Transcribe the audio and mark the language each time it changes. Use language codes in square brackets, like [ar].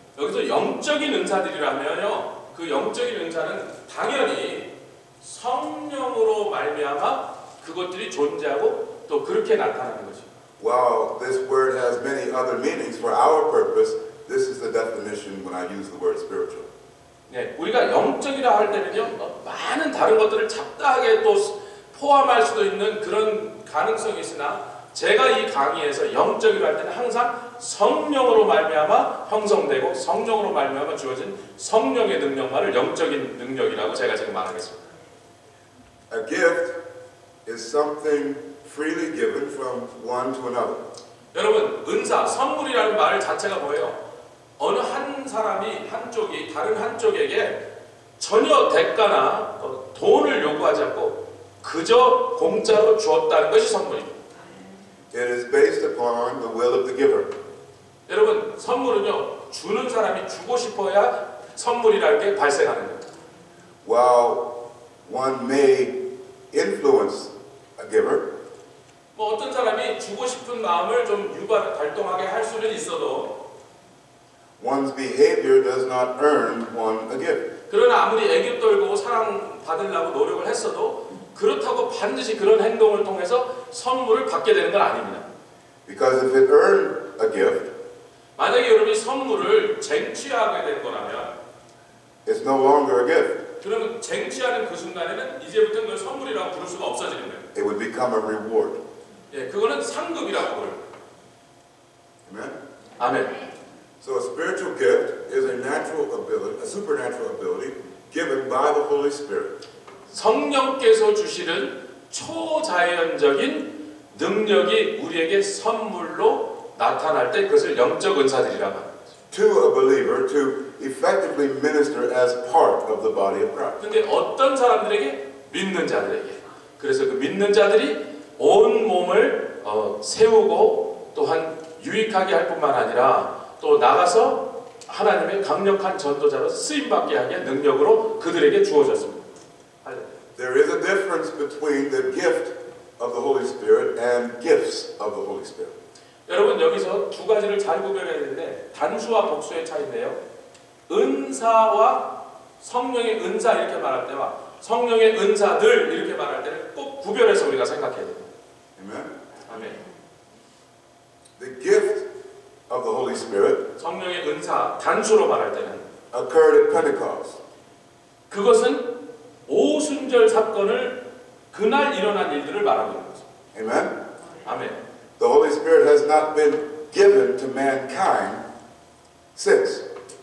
[ko] 여기서 영적인 은사들이라면요, 그 영적인 은사는 당연히 성령으로 말미암아 그것들이 존재하고 또 그렇게 나타나는 것이죠. [en] While this word has many other meanings for our purpose, this is the definition when I use the word spiritual. [ko] 네, 우리가 영적이라 할 때는요, 많은 다른 것들을 잡다하게 또 포함할 수도 있는 그런 가능성이 있으나 제가 이 강의에서 영적이라 할 때는 항상 성령으로 말미암아 형성되고 성령으로 말미암아 주어진 성령의 능력만을 영적인 능력이라고 제가 지금 말하겠습니다. [en] A gift is something freely given from one to another. [ko] 여러분, 은사, 선물이라는 말 자체가 뭐예요? 어느 한 사람이 한쪽이 다른 한쪽에게 전혀 대가나 돈을 요구하지 않고 그저 공짜로 주었다는 것이 선물입니다. [en] It is based upon the will of the giver. [ko] 여러분, 선물은요, 주는 사람이 주고 싶어야 선물이라는 게 발생하는 거예요. [en] While one may influence a giver, [ko] 뭐 어떤 사람이 주고 싶은 마음을 좀 발동하게 할 수는 있어도 [en] one's behavior does not earn one a gift. [ko] 그러나 아무리 애교 떨고 사랑 받으려고 노력을 했어도 그렇다고 반드시 그런 행동을 통해서 선물을 받게 되는 건 아닙니다. [en] Because if it earned a gift, [ko] 만약에 여러분이 선물을 쟁취하게 된 거라면 [en] it's no longer a gift. [ko] 그러면 쟁취하는 그 순간에는 이제부터는 그걸 선물이라고 부를 수가 없어지는 거예요. [en] It would become a reward. [ko] 예, 그거는 상급이라고 부르는 거예요. [en] Amen? [ko] 아멘. [en] So a spiritual gift is a natural ability, a supernatural ability given by the Holy Spirit. [ko] 성령께서 주시는 초자연적인 능력이 우리에게 선물로 나타날 때 그것을 영적 은사들이라고 합니다. [en] To a believer to effectively minister as part of the body of Christ. [ko] 근데 어떤 사람들에게? 믿는 자들에게. 그래서 그 믿는 자들이 온 몸을 세우고 또한 유익하게 할 뿐만 아니라 또 나가서 하나님의 강력한 전도자로 쓰임받게 하게 능력으로 그들에게 주어졌습니다. [en] There is a difference between the gift of the Holy Spirit and gifts of the Holy Spirit. [ko] 여러분, 여기서 두 가지를 잘 구별해야 되는데 단수와 복수의 차이인데요. 은사와 성령의 은사 이렇게 말할 때와 성령의 은사들 이렇게 말할 때는 꼭 구별해서 우리가 생각해야 됩니다. [en] Amen? [ko] 아멘. [en] The gift of the Holy Spirit [ko] 성령의 은사 단수로 말할 때는 [en] occurred at Pentecost. [ko] 그것은 오순절 사건을 그날 일어난 일들을 말하고 있는 거죠. [en] Amen? [ko] 아멘. [en] The Holy Spirit has not been given to mankind since.